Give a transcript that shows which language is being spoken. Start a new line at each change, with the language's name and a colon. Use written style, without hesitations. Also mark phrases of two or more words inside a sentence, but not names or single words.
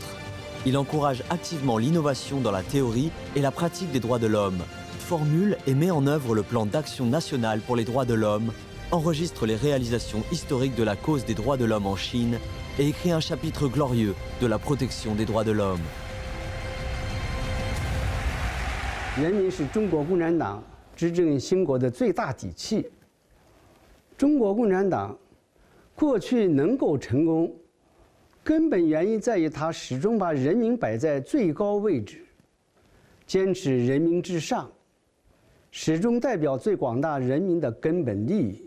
French: Il encourage activement l'innovation dans la théorie et la pratique des droits de l'homme, formule et met en œuvre le plan d'action national pour les droits de l'homme, enregistre les réalisations historiques de la cause des droits de l'homme en Chine et écrit un chapitre glorieux de la protection des droits de l'homme.
Chinese: 人民是中国共产党执政兴国的最大底气。中国共产党过去能够成功，根本原因在于它始终把人民摆在最高位置，坚持人民至上，始终代表最广大人民的根本利益。